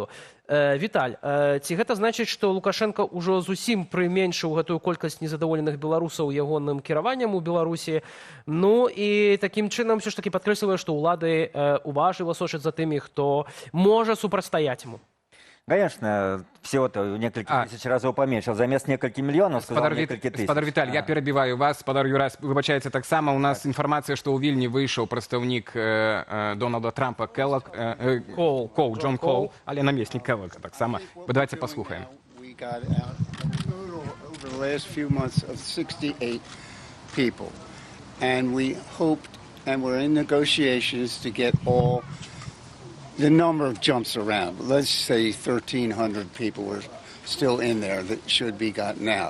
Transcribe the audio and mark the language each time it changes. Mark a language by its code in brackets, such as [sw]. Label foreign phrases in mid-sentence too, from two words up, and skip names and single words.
[be] Віталь, ці гэта значыць, што Лукашенко ўжо зусім прыменшыў гэтую колькасць незадаволеных беларусаў ягоным кіраваннем у Беларусі? Ну і такім чынам [ru] все ж таки [be] падкрэслівае, што ўлады уважліва сочаць за тымі, хто можа супрацьстаяць яму. [ru] Конечно, всего-то в несколько тысяч разов поменьше. Замест нескольких миллионов сказал несколько тысяч. Спадар Віталь, я перебиваю вас. [be] Спадар Юрас, [uk] вибачається так само. У нас інформація, що у Вільні вийшов представник Дональда Трампа Келлог, Джон Коул, але намісник Келлога так само. Давайте послухаємо. [en] We got out over the last few months of 68 people. And we hoped, and we're in negotiations to get all. The number jumps around. Let's say 1,300 people were still in there that should be gotten out.